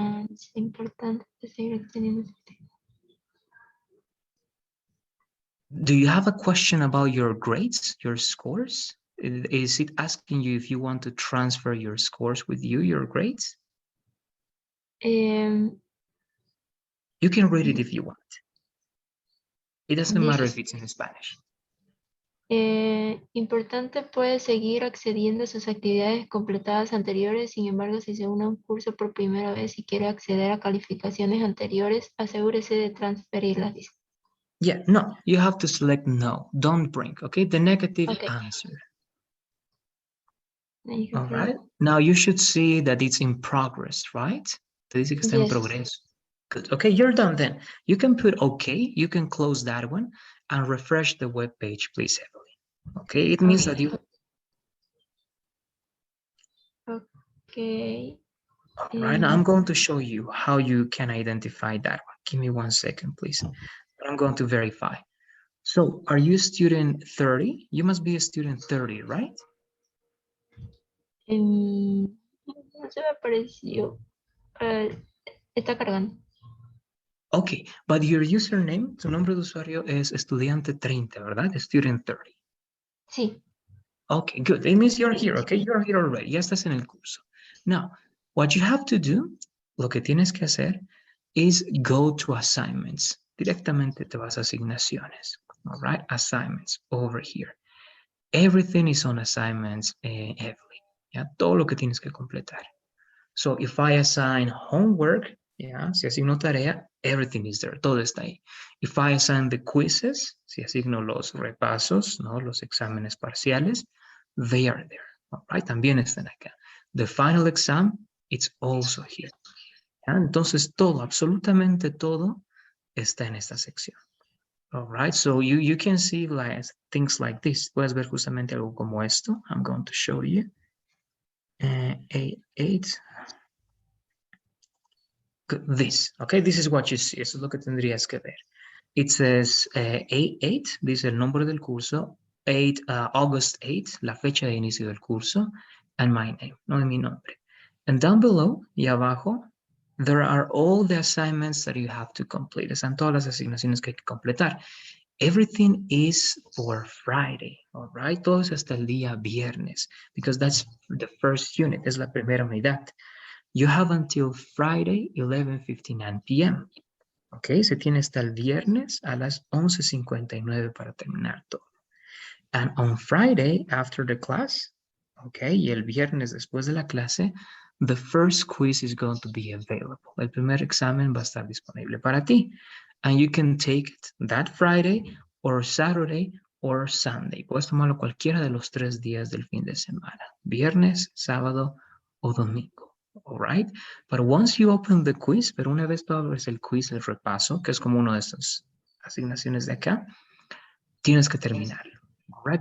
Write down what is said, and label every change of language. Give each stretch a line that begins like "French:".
Spanish: Es importante seguir teniendo.
English: Do you have a question about your grades, your scores? Is it asking you if you want to transfer your scores with you, your grades? Um, You can read it if you want. It doesn't matter if
Spanish: dice,
English: it's in Spanish.
Spanish: importante puede seguir accediendo a sus actividades completadas anteriores, sin embargo, si se une a un curso por primera vez y quiere acceder a calificaciones anteriores, asegúrese de transferirlas. Dice.
English: Yeah, no, you have to select no, don't bring, okay? The negative Okay. answer.
Spanish: Me dijo
English: All
Spanish: que
English: right, now you should see that it's in progress, right?
Spanish: Te dice que está en
English: yes.
Spanish: progreso.
English: Good, okay, you're done then. You can put okay, you can close that one and refresh the web page, please, Emily. Okay, it means that you... Okay. All right, now I'm going to show you how you can identify that one. Give me 1 second, please. I'm going to verify. So, are you student 30? You must be a student 30, right?
Spanish: No se me apareció. Está cargando.
English: Okay, but your username,
Spanish: tu nombre de usuario es estudiante 30, ¿verdad?
English: Student 30.
Spanish: Sí.
English: Okay, good. It means you're here, okay? You're here already.
Spanish: Ya estás en el curso.
English: Now, what you have to do,
Spanish: lo que tienes que hacer,
English: is go to assignments.
Spanish: Directamente te vas a asignaciones.
English: All right, assignments over here. Everything is on assignments, Evelyn.
Spanish: ¿Ya? Todo lo que tienes que completar.
English: So if I assign homework, ¿ya?
Spanish: Si asigno tarea,
English: everything is there.
Spanish: Todo está ahí.
English: If I assign the quizzes,
Spanish: si asigno los repasos, ¿no? Los exámenes parciales,
English: they are there. All right,
Spanish: también están acá.
English: The final exam, it's also here.
Spanish: ¿Ya? Entonces todo, absolutamente todo está en esta sección.
English: All right, so you can see like things like this.
Spanish: Puedes ver justamente algo como esto.
English: I'm going to show you. A8. This, okay, this is what you see.
Spanish: Eso es lo que tendrías que ver.
English: It says A8,
Spanish: dice el nombre del curso,
English: August 8,
Spanish: la fecha de inicio del curso,
English: and my name,
Spanish: no de mi nombre.
English: And down below,
Spanish: y abajo,
English: there are all the assignments that you have to complete.
Spanish: Están todas las asignaciones que hay que completar.
English: Everything is for Friday, all right?
Spanish: Todo es hasta el día viernes,
English: because that's the first unit,
Spanish: es la primera unidad.
English: You have until Friday, 11:59 p.m.
Spanish: Ok, se tiene hasta el viernes a las 11:59 para terminar todo.
English: And on Friday, after the class,
Spanish: ok, y el viernes después de la clase,
English: the first quiz is going to be available.
Spanish: El primer examen va a estar disponible para ti.
English: And you can take it that Friday or Saturday or Sunday.
Spanish: Puedes tomarlo cualquiera de los 3 días del fin de semana. Viernes, sábado o domingo.
English: All right? But once you open the quiz,
Spanish: pero una vez tú abres el quiz, el repaso, que es como una de estas asignaciones de acá, tienes que terminarlo.
English: All right?